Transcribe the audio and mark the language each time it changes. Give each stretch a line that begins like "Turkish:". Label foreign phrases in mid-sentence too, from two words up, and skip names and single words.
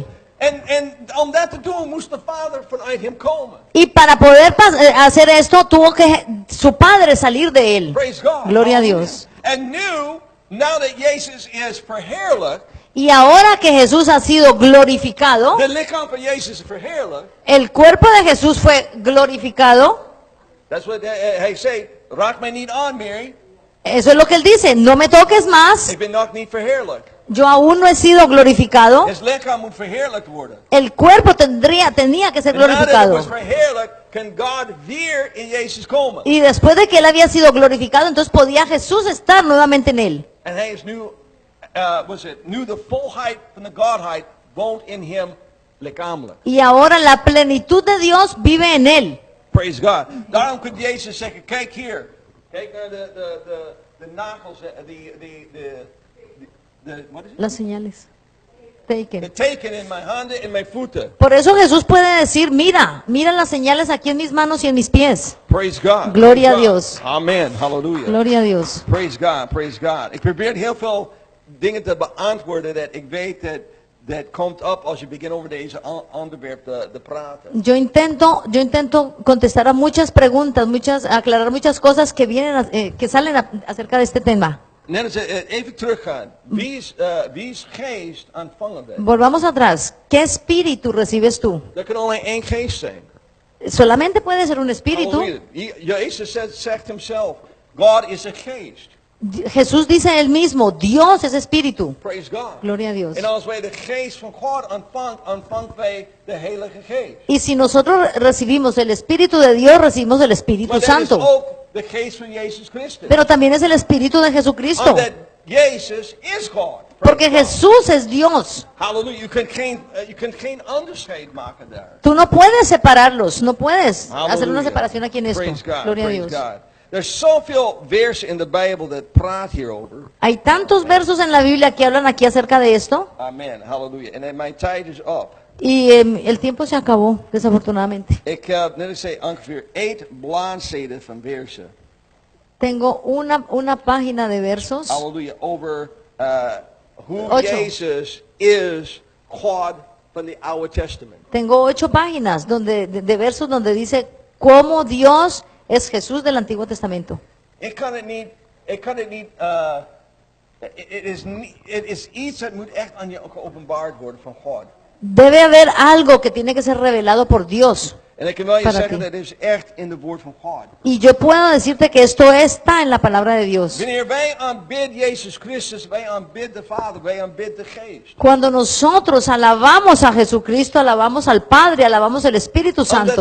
Dutch: En om dat te doen moest de Vader vanuit hem komen.
Spanish: Y para poder hacer esto, tuvo que su padre salir de él.
English: Praise God.
Spanish: Gloria a Dios.
Dutch: En nu,
English: now that Jezus is verheerlijkt,
Spanish: Y ahora que Jesús ha sido glorificado,
Dutch: de lichaam van Jezus is verheerlijkt,
Spanish: el cuerpo de Jesús fue glorificado.
Dutch: dat is wat hij zei, raak mij niet aan, Mary.
Spanish: Eso es lo que él dice, no me toques más,
Dutch: Ik ben nog niet verheerlijkt.
Spanish: yo aún no he sido glorificado.
Dutch: Het lichaam moet verheerlijkt worden.
Spanish: El cuerpo tenía que ser
Dutch: En nadat het
Spanish: glorificado.
Dutch: was verheerlijkt, kan God weer in Jezus komen.
Spanish: Y después de que él había sido glorificado, entonces podía Jesús estar nuevamente en él.
Dutch: En hij is nu, nu de volheid van de Godheid woont in hem lichamelijk.
Spanish: Y ahora la plenitud de Dios vive en él.
English: Praise God.
Dutch: Daarom kan Jezus zeggen, kijk hier. Kijk naar de nagels, wat is het?
Spanish: Las señales.
Dutch: De Taken. teken in mijn handen en mijn voeten.
Spanish: Por eso Jesús puede decir, mira las señales aquí en mis manos y en mis pies.
English: Praise God.
Spanish: Gloria a
English: Praise God.
Spanish: Dios.
Dutch: Amen. Halleluja.
Spanish: Gloria a Dios.
English: Praise God. Praise God.
Dutch: Ik probeer heel veel dingen te beantwoorden dat ik weet dat komt op als je begint over deze onderwerp te praten.
Spanish: Yo intento contestar a muchas preguntas, aclarar muchas cosas que que salen acerca de este tema.
Dutch: Net als even teruggaan. Wie is geest ontvangen bent?
Spanish: Volvamos atrás. ¿Qué espíritu recibes tú?
Dutch: Dat kan alleen één geest zijn.
Spanish: Solamente puede ser un espíritu.
Dutch: Halleluja. Jezus zegt hemzelf, God is een geest.
Spanish: Jesús dice él mismo, Dios es espíritu.
English: Praise God.
Spanish: Gloria a Dios.
Dutch: En als wij de geest van God ontvangt wij de Heilige Geest.
Spanish: Y si nosotros recibimos el Espíritu de Dios, recibimos el Espíritu
Dutch: Maar dat is
Spanish: Santo.
Dutch: ook de geest van Jezus Christus.
Spanish: Pero también es el Espíritu de Jesucristo.
Dutch: Omdat Jezus is God.
Spanish: Porque Jesús es Dios.
Dutch: Halleluja. Je kunt geen onderscheid maken daar.
Spanish: Tú no puedes separarlos, no puedes hacer una
Dutch: Halleluja.
Spanish: separación aquí en esto.
English: Praise God.
Spanish: Gloria a
English: Praise
Spanish: Dios.
English: God. There's
Dutch: zoveel versen
English: in the Bible that
Dutch: praat hierover.
Spanish: Hay tantos versos en la Biblia que hablan aquí acerca de esto.
Dutch: Amen. Halleluja. En my tijd is up.
Spanish: Y el tiempo se acabó, desafortunadamente.
Dutch: Ik heb, net als zei, ongeveer 8 bladzijden van versen.
Spanish: Tengo una página de versos.
Dutch: Halleluja. Over hoe
Spanish: 8.
Dutch: Jezus is God van het Oude Testament.
Spanish: Tengo 8 páginas de versos donde dice cómo Dios es Jesús del Antiguo Testamento.
Dutch: Ik kan het niet, het is iets dat moet echt aan je geopenbaard worden van God.
Spanish: Debe haber algo que tiene que ser revelado por Dios.
Dutch: En ik kan wel je
Spanish: Para
Dutch: zeggen,
Spanish: ti.
Dutch: dat is echt in het woord van God.
Spanish: Y yo puedo decirte que esto está en la palabra de Dios.
Dutch: Wanneer wij aanbidden Jezus Christus, wij aanbidden de Vader, wij aanbidden de Geest.
Spanish: Cuando nosotros alabamos a Jesucristo, alabamos al Padre, alabamos el Espíritu Santo.